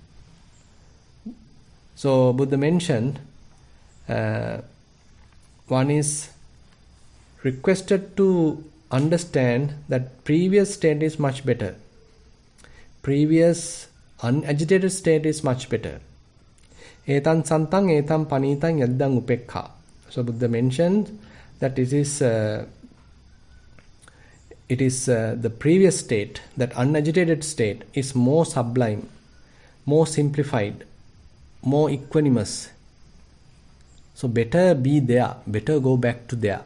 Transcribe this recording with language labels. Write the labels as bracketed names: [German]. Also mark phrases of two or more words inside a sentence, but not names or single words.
[English] So Buddha mentioned one is requested to understand that previous state is much better. Previous unagitated state is much better. [Pali] Etan santang etam panitang yaddang upekha. [English] So Buddha mentioned that it is the previous state, that unagitated state, is more sublime, more simplified, more equanimous. So better be there, better go back to there.